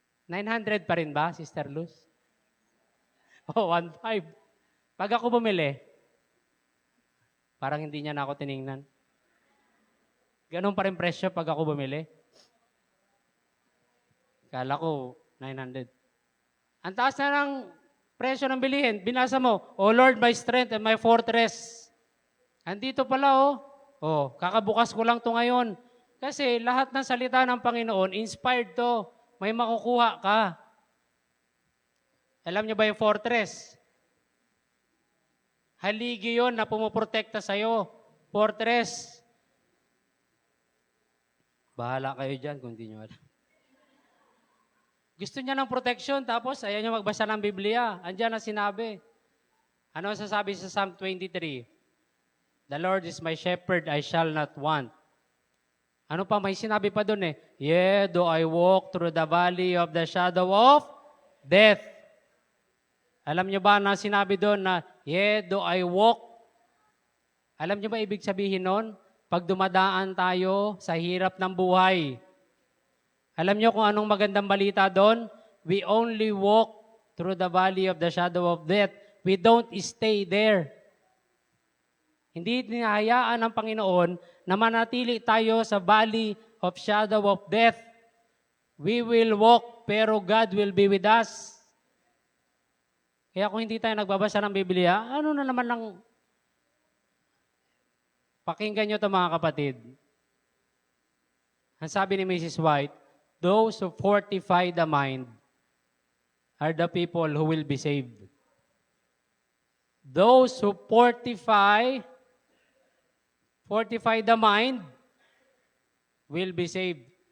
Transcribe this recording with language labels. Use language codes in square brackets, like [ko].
[tl] 900 pa rin ba, Sister Luz? 1.5. Pag ako bumili, parang hindi niya na ako tiningnan. Ganun pa rin presyo pag ako bumili. Kala ko, 900. Ang taas na ng presyo ng bilihin. Binasa mo, [en] O Lord, my strength and my fortress. [tl] Andito pala, kakabukas ko lang to ngayon. Kasi lahat ng salita ng Panginoon, inspired to. May makukuha ka. Alam niyo ba yung fortress? Haligi yun na pumuprotekta sa'yo. Fortress. Bahala kayo dyan kung hindi nyo alam. Gusto niya ng protection, tapos ayaw niya magbasa ng Biblia. Andiyan na sinabi. Ano ang sasabi sa Psalm 23? [en] The Lord is my shepherd, I shall not want. [tl] Ano pa, may sinabi pa doon [en] Yea, though I walk through the valley of the shadow of death. [tl] Alam niyo ba na sinabi doon na, [en] Yea, though I walk. [tl] Alam niyo ba ibig sabihin noon? Pag dumadaan tayo sa hirap ng buhay. Alam niyo kung anong magandang balita doon? [en] We only walk through the valley of the shadow of death. We don't stay there. [tl] Hindi hinahayaan ng Panginoon na manatili tayo sa [en] valley of shadow of death. We will walk, [tl] pero [en] God will be with us. [tl] Kaya kung hindi tayo nagbabasa ng Biblia, ano na naman lang, pakinggan nyo ito mga kapatid. Ang sabi ni Mrs. [en] White, those who fortify the mind are the people who will be saved. Those who fortify the mind will be saved.